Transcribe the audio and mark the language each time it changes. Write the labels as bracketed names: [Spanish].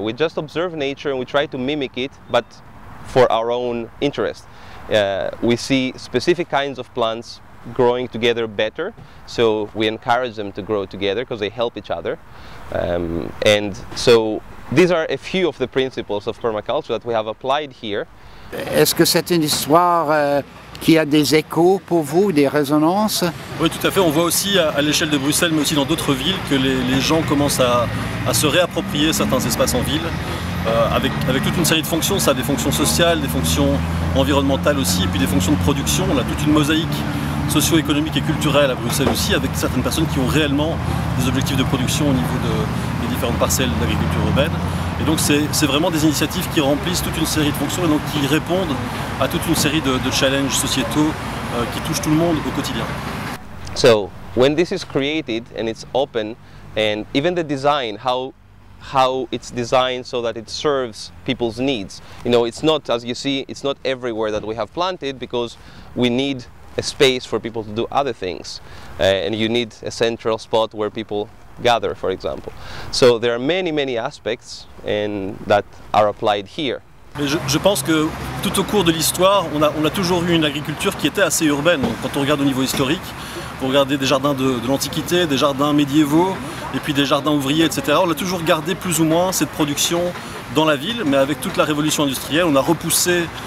[English] We just observe nature and we try to mimic it, but for our own interest. We see specific kinds of plants growing together better, so we encourage them to grow together because they help each other. And so these are a few of the principles of permaculture that we have applied here. [French] Est-ce que c'est une histoire qui a des échos pour vous, des résonances? Oui, tout à fait. On voit aussi à l'échelle de Bruxelles, mais aussi dans d'autres villes, que les gens commencent à se réapproprier certains espaces en ville, avec toute une série de fonctions. Ça a des fonctions sociales, des fonctions environnementales aussi, et puis des fonctions de production. On a toute une mosaïque socio-économique et culturelle à Bruxelles aussi, avec certaines personnes qui ont réellement des objectifs de production au niveau des différentes parcelles d'agriculture urbaine. Et donc c'est vraiment des initiatives qui remplissent toute une série de fonctions et donc qui répondent à toute une série de challenges sociétaux qui touchent tout le monde au quotidien. [English] So when this is created and it's open, and even the design, how it's designed so that it serves people's needs. You know, it's not, as you see, it's not everywhere that we have planted because we need a space for people to do other things, and you need a central spot where people gather, for example. So there are many aspects that are applied here. [French] Mais je pense que tout au cours de l'histoire, on a toujours eu une agriculture qui était assez urbaine. Donc, quand on regarde au niveau historique, vous regardez des jardins de l'Antiquité, des jardins médiévaux, et puis des jardins ouvriers, etc. On a toujours gardé plus ou moins cette production dans la ville, mais avec toute la révolution industrielle, on a repoussé